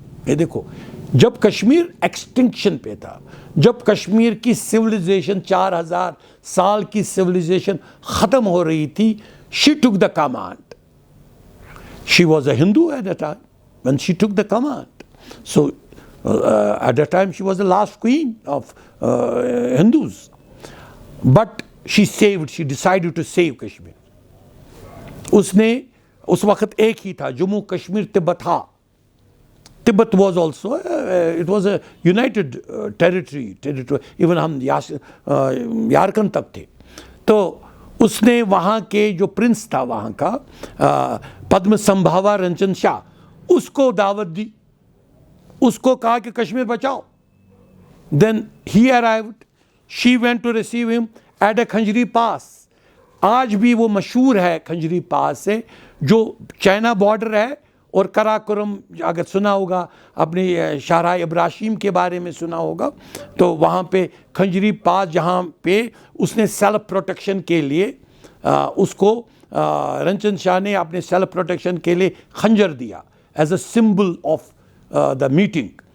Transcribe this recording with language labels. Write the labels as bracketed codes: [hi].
[ur] یہ دیکھو، جب کشمیر ایکسٹنکشن پہ تھا، جب کشمیر کی سویلائزیشن 4000 سال کی سویلائزیشن ختم ہو رہی تھی، [en] She took the command. She was a Hindu at the time when she took the command. So at that time she was the last queen of Hindus. But she decided to save Kashmir. [ur] اس نے اس وقت ایک ہی تھا، جموں کشمیر تبت تھا. تبت [en] was also it was a united territory. Even [ur] ہم یارکن تک تھے. تو اس نے وہاں کے جو پرنس تھا وہاں کا پدم سمبھاوا رنجن شاہ، اس کو دعوت دی، اس کو کہا کہ کشمیر بچاؤ. [en] Then he arrived. She went to receive him at a Khanjari pass. [ur] آج بھی وہ مشہور ہے کھنجری پاس سے، جو چائنا بارڈر ہے اور کراکرم اگر سنا ہوگا، اپنی شاہراہ ابراہیم کے بارے میں سنا ہوگا، تو وہاں پہ کھنجری پاس جہاں پہ اس نے سیلف پروٹیکشن کے لیے اس کو رنجن شاہ نے اپنے سیلف پروٹیکشن کے لیے خنجر دیا [en] As a symbol of the meeting.